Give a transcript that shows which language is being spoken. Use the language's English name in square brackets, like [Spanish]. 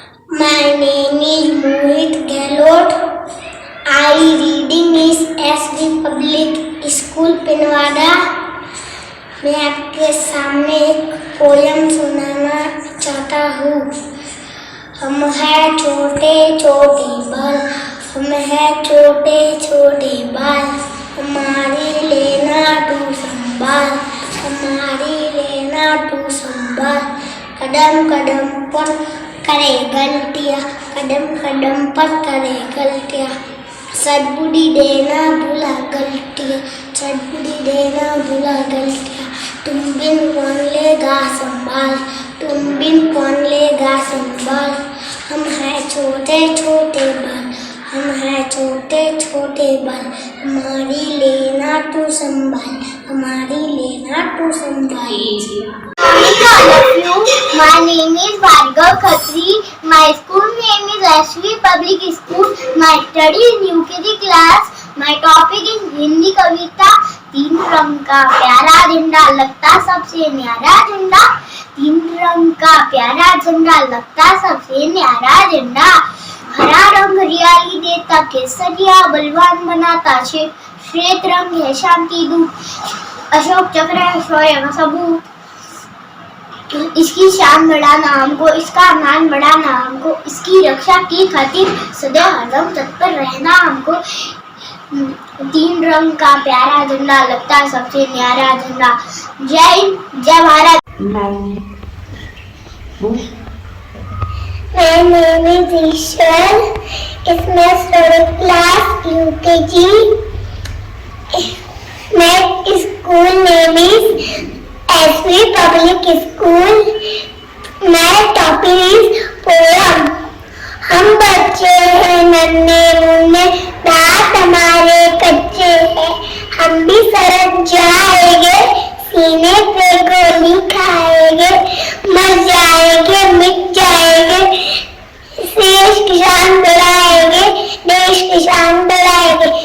[English] My name is Mohit Gehlot. I reading is SD Public School Pinwara. [Hindi] मैं आपके सामने एक पोयम सुनाना चाहता हूँ। हम हैं छोटे छोटे बाल, हम हैं छोटे छोटे बाल, हमारी लेना तू संभाल, हमारी लेना तू संभाल। कदम कदम पर करे गलतियाँ, कदम कदम पर करे गलतियाँ, सद्बुद्धि देना भूला गलतियाँ, सद्बुद्धि देना भूला गलतियाँ। तुम बिन कौन लेगा संभाल, तुम बिन कौन लेगा संभाल। हम हैं छोटे छोटे बाल, हम हैं छोटे छोटे बाल, हमारी लेना तू संभाल, हमारी लेना तू संभाल। [English] My name is Bhargav Khatri. My school name is SV Public School. My study in UKG class. My topic is [Hindi] Hindi कविता। तीन रंग का प्यारा झंडा लगता सबसे न्यारा झंडा, तीन रंग का प्यारा झंडा लगता सबसे न्यारा झंडा। हरा रंग हरियाली देता केसरिया बलवान बनाता, श्वेत रंग है शांति दूत, अशोक चक्र है शौर्य का सबूत। इसकी शान बढ़ाना हमको, इसका मान बढ़ाना हमको, इसकी रक्षा की खातिर सदैव हरदम तत्पर रहना हमको। तीन रंग का प्यारा झंडा लगता सबसे न्यारा झंडा। जय हिंद, जय Bharat. [English] My name is Ishwar. It's my study class UKG. My school name is SV Public School. My topic is poem. [Hindi] हम बच्चे हैं नन्हे मुन्ने, दांत हमारे कच्चे हैं, हम भी सड़क जाएंगे, सीने पे गोली खाएंगे, मर जाएंगे मिट जाएंगे, देश की शान बढ़ाएंगे, देश की शान बढ़ाएंगे।